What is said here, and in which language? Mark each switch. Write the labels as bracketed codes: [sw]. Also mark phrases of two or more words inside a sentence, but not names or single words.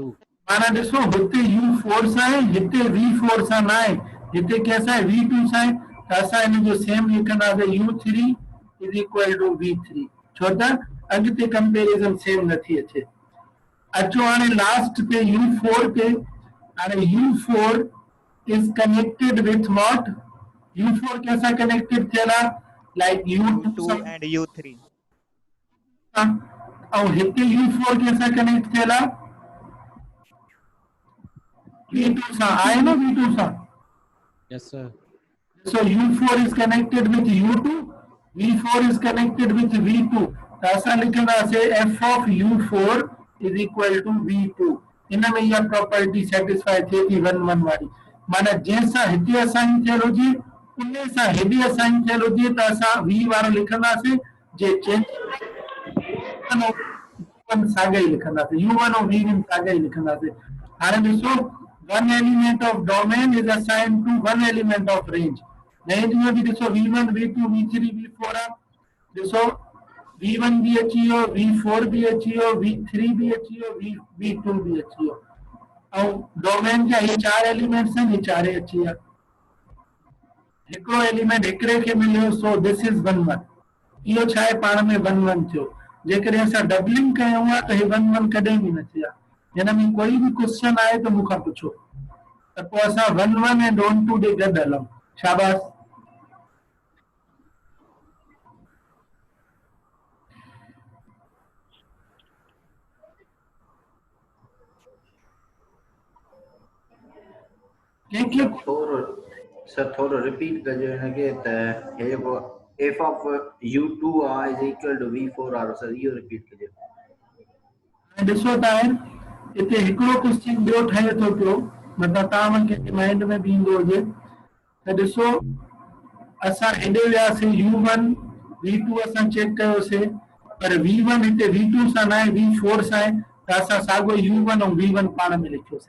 [sd] माना ॾिसो हिते u4 सां आहे, हिते v4 सां न आहे, हिते कंहिंसां आहे v2 सां आहे, त असां हिन जो सेम लिखंदासीं u3 [en] is equal to [sd] v3, छो त अॻिते [en] comparison same [sd] नथी अचे। अचो हाणे लास्ट पे u4 पे, हाणे [en] u4 is connected with what? [sd] u4 कैसा कनेक्टेड थियल आहे, [en] लाइक U2 u2 and U3. [sd] और हिते u4 कैसा कनेक्ट थियल आहे v2 सां, आहे न v2 सां। [en] yes sir so u4 is connected with u2, v4 is connected with v2, [sd] त असां लिखंदासीं [en] f of u4 is equal to v2। [sd] इन में इहा [en] property satisfy [sd] थिए थी 1 1 वारी, माना जंहिंसां हिते असाइन थियल हुजे उन सां हेॾे असाइन थियल हुजे त असां v वारो लिखंदासीं, जे चेंज साॻा ई लिखंदासीं, u1 और v1 साॻा ई लिखंदासीं। हाणे ॾिसो [en] one element of domain is assigned to one element of range। [sd] range [hi] में भी [sd] ॾिसो v1 v2 v3 v4 आहे, ॾिसो v1 भी अची वियो, v4 भी अची वियो, v3 भी अची वियो, v2 भी अची वियो, ऐं डोमेन जा हे 4 एलिमेंट्स आहिनि, हे चारे अची विया। हिकिड़ो एलिमेंट हिकिड़े खे मिलियो, [en] so this is 1 1. [sd] इहो छा आहे, पाण में 1 1 थियो। जेकॾहिं असां डबलिंग कयूं आहे त हे 1 1 कॾहिं बि न थिया। हिन में [hi] कोई भी क्वेश्चन आए तो [sd] मूंखां पुछो, त पोइ असां 1 1 ऐं 1 2 ॾे गॾु हलूं। शाबाश। कंहिंखे थोरो रिपीट कजो हिनखे, त हे जेको [en] f of u2 is equal to v4 [sd] वारो सर इहो रिपीट कजो। ॾिसो त आहे हिते हिकिड़ो क्वेश्चन ॿियो ठहे थो पियो, मतिलबु तव्हां खे माइंड में बि ईंदो हुजे त ॾिसो असां हेॾे वियासीं u1 v2 असां चेक कयोसीं, पर v1 हिते v2 सां न आहे, v4 सां आहे, त असां साॻियो u1 ऐं v1 पाण में लिखियोसीं।